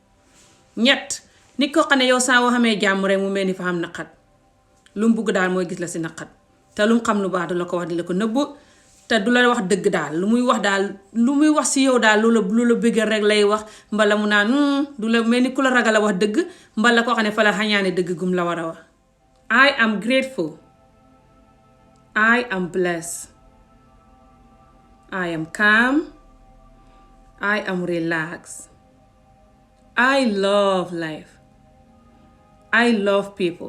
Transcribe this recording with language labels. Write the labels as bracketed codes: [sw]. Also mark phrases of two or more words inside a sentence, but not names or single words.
[wo] ñett nit koo xam ne yow saa woo xamee jàmm rek mu mel ni fa xam naqat lu mu bëgg daal mooy gis la si naqat te lu mu xam lu baax du la ko wax di la ko nëbbu te du la wax dëgg daal lu muy wax si yow daal lu la bëggal rek lay wax mbala mu naan du la mel ni ku la ragal a wax dëgg mbala koo xam ne fa la xañaane dëgg gum la war a wax. [en] I am grateful. I am blessed. I am calm. I am relaxed. I love life. I love people.